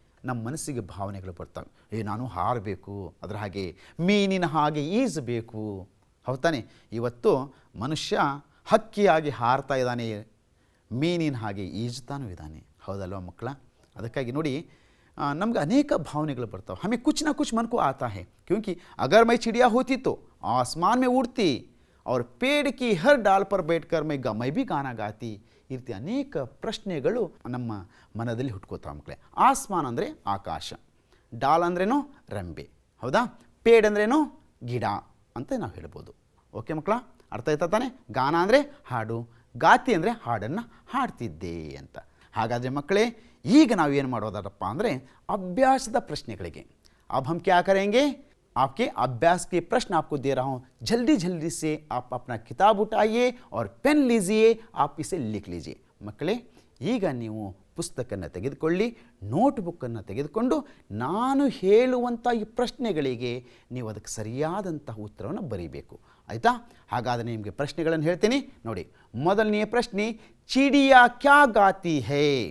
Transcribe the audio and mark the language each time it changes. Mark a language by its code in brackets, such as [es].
[kn] ನಮ್ಮ ಮನಸ್ಸಿಗೆ ಭಾವನೆಗಳು ಬರ್ತವೆ, ನಾನು ಹಾರಬೇಕು, ಅದರ ಹಾಗೆ ಮೀನಿನ ಹಾಗೆ ಈಜಬೇಕು. ಹೌದಾನೆ? ಇವತ್ತು ಮನುಷ್ಯ ಹಕ್ಕಿಯಾಗಿ ಹಾರ್ತಾ ಇದ್ದಾನೆ, ಮೀನಿನ ಹಾಗೆ ಈಜ್ತಾನೂ ಇದ್ದಾನೆ. ಹೌದಲ್ವ ಮಕ್ಕಳ? ಅದಕ್ಕಾಗಿ ನೋಡಿ, ನಮ್ಗೆ ಅನೇಕ ಭಾವನೆಗಳು ಬರ್ತಾವೆ. [hi] ಹमें कुछ ना कुछ मन को आता है, क्योंकि अगर मैं चिड़िया होती तो आसमान में उड़ती और पेड़ की हर डाल पर बैठकर मैं भी गाना गाती. [kn] ಈ ರೀತಿ ಅನೇಕ ಪ್ರಶ್ನೆಗಳು ನಮ್ಮ ಮನದಲ್ಲಿ ಹುಟ್ಕೋತಾವೆ ಮಕ್ಕಳೇ. ಆಸ್ಮಾನ್ ಅಂದರೆ ಆಕಾಶ, ಡಾಲ್ ಅಂದ್ರೇನು? ರೆಂಬೆ. ಹೌದಾ? ಪೇಡ್ ಅಂದ್ರೇನು? ಗಿಡ ಅಂತ ನಾವು ಹೇಳ್ಬೋದು. ಓಕೆ ಮಕ್ಕಳ? ಅರ್ಥ ಆಯ್ತಾ ತಾನೆ? ಗಾನ ಅಂದರೆ ಹಾಡು, ಗಾತಿ ಅಂದರೆ ಹಾಡನ್ನು ಹಾಡ್ತಿದ್ದೆ ಅಂತ. ಹಾಗಾದರೆ ಮಕ್ಕಳೇ, ಈಗ ನಾವು ಏನು ಮಾಡೋದಪ್ಪ ಅಂದರೆ ಅಭ್ಯಾಸದ ಪ್ರಶ್ನೆಗಳಿಗೆ. [hi] अब हम क्या करेंगे? आपके अभ्यास के प्रश्न आपको दे रहा हूँ. जल्दी जल्दी से आप अपना किताब उठाइए और पेन लीजिए, आप इसे लिख लीजिए. [kn] ಮಕ್ಕಳೇ, ಈಗ ನೀವು ಪುಸ್ತಕವನ್ನು ತೆಗೆದುಕೊಳ್ಳಿ, ನೋಟ್ಬುಕ್ಕನ್ನು ತೆಗೆದುಕೊಂಡು ನಾನು ಹೇಳುವಂಥ ಈ ಪ್ರಶ್ನೆಗಳಿಗೆ ನೀವು ಅದಕ್ಕೆ ಸರಿಯಾದಂತಹ ಉತ್ತರವನ್ನು ಬರೀಬೇಕು. ಆಯಿತಾ? ಹಾಗಾದರೆ ನಿಮಗೆ ಪ್ರಶ್ನೆಗಳನ್ನು ಹೇಳ್ತೀನಿ ನೋಡಿ. ಮೊದಲನೆಯ ಪ್ರಶ್ನೆ, [hi] ಚಿಡಿಯಾ ಕ್ಯಾ ಗಾತಿ ಹೇ.